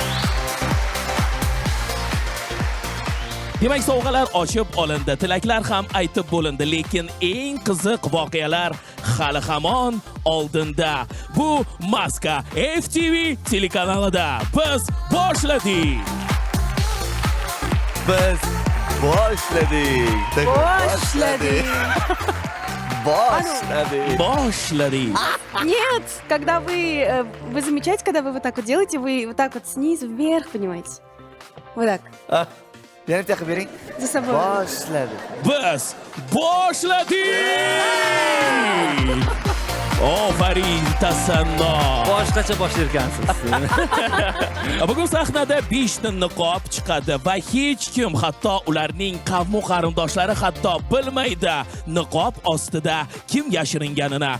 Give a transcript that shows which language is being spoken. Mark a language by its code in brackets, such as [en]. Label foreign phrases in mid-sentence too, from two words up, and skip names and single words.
[uz] Demak, sovg'alar ochib olindi, tilaklar ham aytib bo'lindi, lekin eng qiziq voqealar hali hamon oldinda. Bu Maska FTV telekanalida. Biz boshladik. Бошлади. [ru] Нет, когда вы замечаете, когда вы вот так вот делаете, вы вот так вот снизу вверх, понимаете? Вот так. [uz] Yana taqib bering. [ru] За собой. [uz] Boshladi. Biz boshladik. Ofarin tasanno. Boshqacha boshlayotgansiz. Bugun sahnada 5 ta niqob chiqadi va hech kim, hatto ularning qavm qarindoshlari hatto bilmaydi niqob ostida kim yashiringanini.